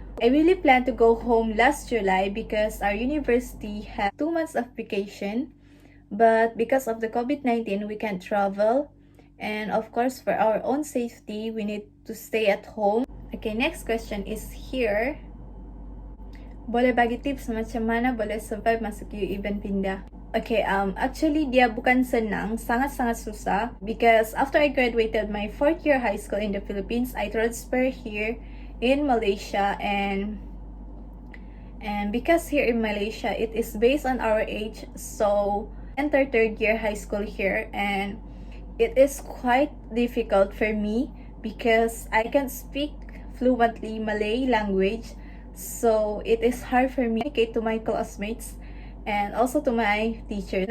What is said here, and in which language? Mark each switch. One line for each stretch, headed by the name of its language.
English: I really plan to go home last July because our university had 2 months of vacation. But because of the COVID-19, we can't travel. And of course, for our own safety, we need to stay at home. Okay, next question is here.
Malay: Boleh bagi tips macam mana boleh survive masuk event pindah? Okay, actually dia bukan senang, sangat-sangat susah.
English: Because after I graduated my 4th year high school in the Philippines, I transferred here in Malaysia, and because here in Malaysia, it is based on our age, so enter 3rd year high school here, and it is quite difficult for me because I can't speak fluently Malay language, so it is hard for me to communicate to my classmates and also to my teacher.